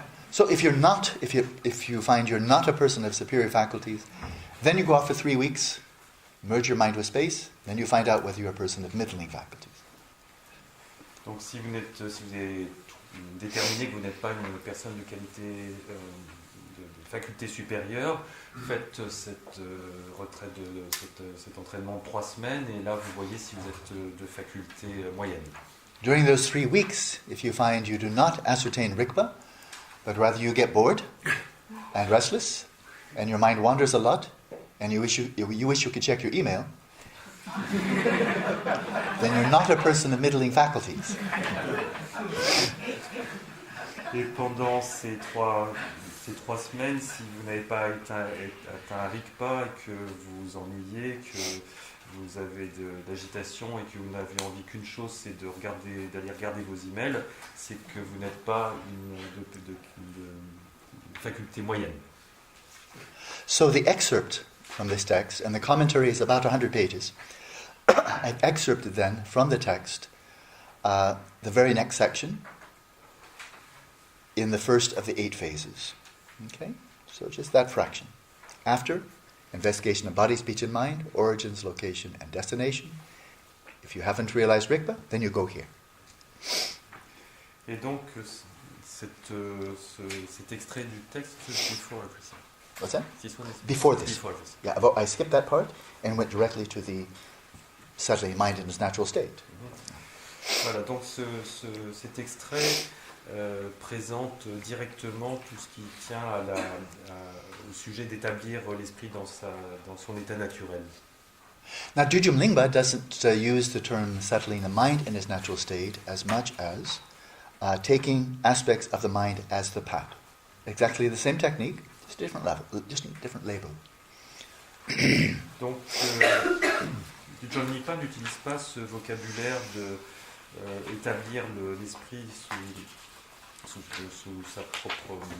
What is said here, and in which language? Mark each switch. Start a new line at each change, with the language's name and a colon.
English: So if you find you're not a person of superior faculties, then you go off for 3 weeks merge your mind with space, then you find out whether you're a person of middling faculties.
French: Donc si vous avez déterminé que vous n'êtes pas une personne de qualité, de faculté supérieure, faites cette retraite, cet entraînement de 3 semaines, et là vous voyez si vous êtes de faculté moyenne.
English: During those 3 weeks, if you find you do not ascertain Rigpa, but rather you get bored and restless, and your mind wanders a lot, and you wish you could check your email, then you're not a person of middling faculties.
French: Et pendant ces trois semaines, si vous n'avez pas atteint un RICPA et que vous vous ennuyez, que vous avez de l'agitation et que vous n'avez envie qu'une chose, c'est d'aller regarder vos emails, c'est que vous n'êtes pas de faculté moyenne.
English: So the excerpt from this text, and the commentary is about 100 pages. I've excerpted then from the text the very next section in the first of the 8 phases. Okay? So just that fraction. After, investigation of body, speech, and mind, origins, location, and destination. If you haven't realized Rigpa, then you go here.
French: Et donc, cet extrait du texte,
English: before everything. What's that? This one is Before this. Before this. Yeah, I skipped that part and went directly to the settling mind in its natural state.
French: Voilà, donc cet extrait présente directement tout ce qui tient au sujet d'établir l'esprit dans son état naturel.
English: Now, Dujum Lingpa doesn't use the term settling the mind in its natural state as much as taking aspects of the mind as the path. Exactly the same technique, just different level, just different label.
French: Donc, John Nipa n'utilise pas ce vocabulaire de établir l'esprit sous sa propre...